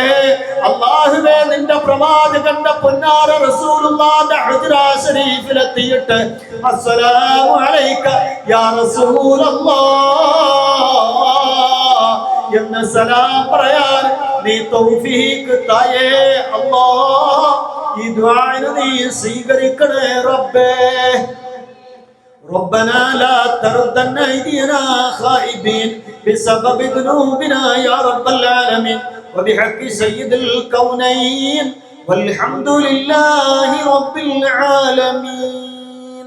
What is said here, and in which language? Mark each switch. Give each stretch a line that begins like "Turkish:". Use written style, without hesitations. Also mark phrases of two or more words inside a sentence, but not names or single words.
Malayalam: അല്ലാഹുവേ, നിന്റെ പ്രവാചകന്റെ പൊന്നാര റസൂലുള്ളാഹിന്റെ ഹുജ്റ ശരീഫിലെത്തിയിട്ട്
Arabic: السلام عليك يا رسول الله
Malayalam: എന്ന് സലാം പറയാൻ നീ തൗഫീഖ് തായേ അല്ലാഹ്. ഈ ദുആഇനെ നീ സ്വീകരിക്കണേ റബ്ബേ.
Arabic: ربنا لا تردن أيدينا خائبين بسبب ذنوبنا يا رب العالمين وبحق سيد الكونين والحمد لله رب العالمين.